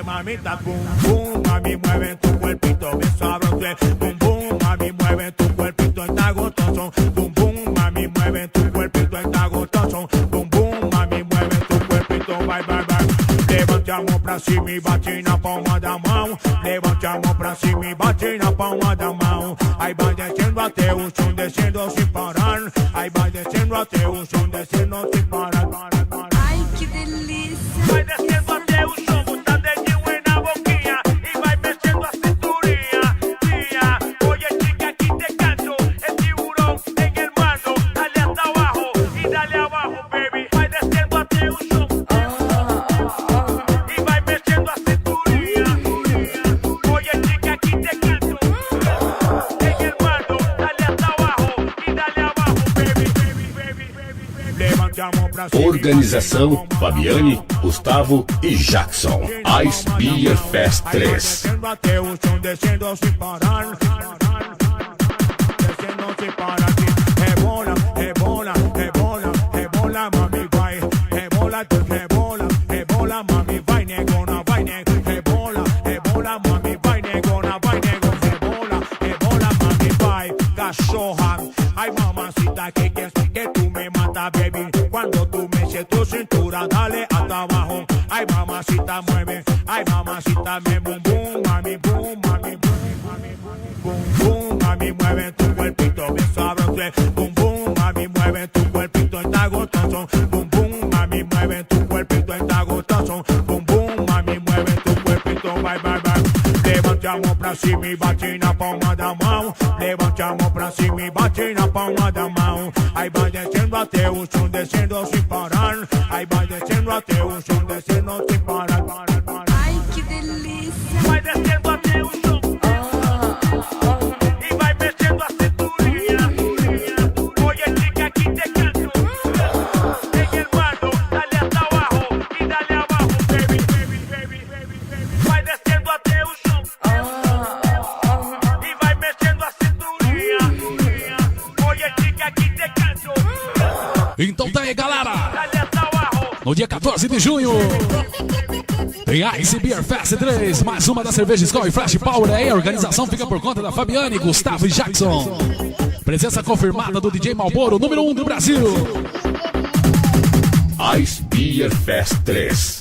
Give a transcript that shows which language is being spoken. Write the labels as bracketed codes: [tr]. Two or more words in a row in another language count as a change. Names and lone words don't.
[es] mamita, boom, boom, mami, mueve tu cuerpito, bien sabroso, boom, boom, mami, mueve tu cuerpito, está gustoso, boom, boom, mami, mueve tu cuerpito, está gustoso, boom, boom, mami, mueve tu cuerpito, [en] bye, bye, bye. [pt] Levantamos pra cima e bate na palma da mão, levantamos pra cima e bate na palma da mão, aí vai descendo até o chão, descendo sem parar, aí vai descendo até o chão, descendo sem parar. Ai, que delícia. Vai descendo até o chão, bota dedinho aí na boquinha e vai mexendo a cinturinha. [es] Tía, oye chica, aquí te canto, el tiburón en el mando, dale hasta abajo y dale abajo, [en] baby. [pt] Vai descendo até o chão e vai mexendo a cinturinha. [es] Oye chica, aquí te canto, en el mando, dale hasta abajo y dale abajo, baby. [pt] Levantamos pra cima. Organização Fabiane, Gustavo e Jackson. Ice Beer Fest 3. Descendo até o chão, descendo sem parar. Descendo sem parar. Rebola, rebola, rebola, rebola, mami, vai. Rebola, rebola, rebola, mami, vai, negona, vai, negona. Rebola, rebola, mami, vai, negona, vai, negona. Rebola, rebola, mami, vai. Cachorra, ai, [es] mamacita, que tú me mata, baby. Cuando tú mexes tu cintura, dale hasta abajo. Ay, mamacita, mueve. Ay, mamacita, me boom, boom, mami, boom, mami, boom, mami, boom, boom, mami, mueve tu cuerpito, bien sabroso. Boom, boom, mami, mueve tu cuerpito, está gustoso. Boom, boom, mami, mueve tu cuerpito, está gustoso. Boom, boom, mami, mueve tu cuerpito, [en] bye, bye, bye. [pt] Levantamos pra cima e bate na palma da mão. Levantamos pra cima e bate na palma da mão. Aí vai descendo até o chão, descendo sem parar. Aí vai descendo até o chão, descendo sem parar. Ai, que delícia. Vai descendo até o chão e vai mexendo a cinturinha. [es] Oye chica, aquí te canto, en el mando, dale hasta abajo y dale abajo, [en] baby. [pt] Vai descendo até o chão e vai mexendo a cinturinha. [es] Oye chica, aquí te canto, [pt] Então tá aí, galera. [es] dale hasta abajo. [pt] No dia 14 de junho tem Ice Beer Fest 3, mais uma da cerveja Skol e Flash Power aí. A organização fica por conta da Fabiane, Gustavo e Jackson. Presença confirmada do DJ Malboro, número 1 do Brasil. Ice Beer Fest 3.